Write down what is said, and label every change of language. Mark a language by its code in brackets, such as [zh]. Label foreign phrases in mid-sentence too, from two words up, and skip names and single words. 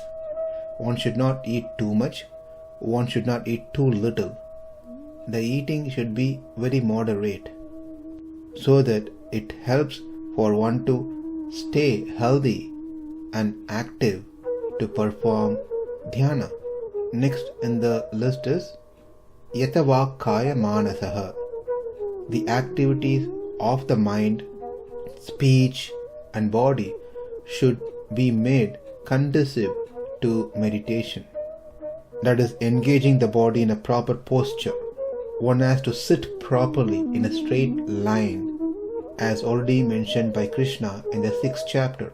[en] One should not eat too much, one should not eat too little. The eating should be very moderate so that it helps for one to stay healthy and active to perform dhyana. Next in the list is [sa] yata-vāk-kāya-mānasaḥ, [en] the activities of the mind, speech and body should be made conducive to meditation. That is, engaging the body in a proper posture. One has to sit properly in a straight line, as already mentioned by Krishna in the 6th chapter.